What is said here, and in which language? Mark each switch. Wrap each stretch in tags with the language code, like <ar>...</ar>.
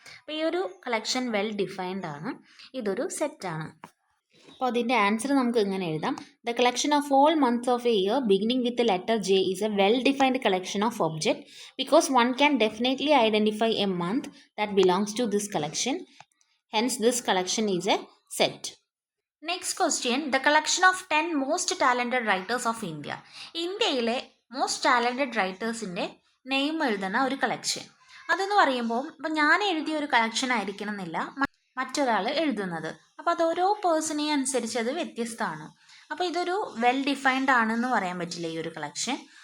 <ml>അപ്പോൾ ഈ ഒരു കളക്ഷൻ വെൽ ഡിഫൈൻഡ് ആണ്, ഇതൊരു സെറ്റാണ്. അപ്പോൾ അതിൻ്റെ ആൻസർ നമുക്ക് ഇങ്ങനെ എഴുതാം:</ml> <en>The collection of all months of a year beginning with letter J is a well defined collection of object because one can definitely identify a month that belongs to this collection. Hence, this collection is a set. Next question, the collection of 10 most talented writers of India.</en> <ml>ഇന്ത്യയിലെ most talented റൈറ്റേഴ്സിൻ്റെ name എഴുതുന്ന ഒരു collection. അതെന്ന് പറയുമ്പോൾ ഇപ്പം ഞാൻ എഴുതിയ ഒരു collection ആയിരിക്കണം എന്നില്ല മറ്റൊരാൾ എഴുതുന്നത്. അപ്പോൾ അത് ഓരോ പേഴ്സണെ അനുസരിച്ച് അത് വ്യത്യസ്തമാണ്. അപ്പോൾ ഇതൊരു വെൽ ഡിഫൈൻഡ് ആണെന്ന് പറയാൻ പറ്റില്ല ഈ ഒരു കളക്ഷൻ.</ml>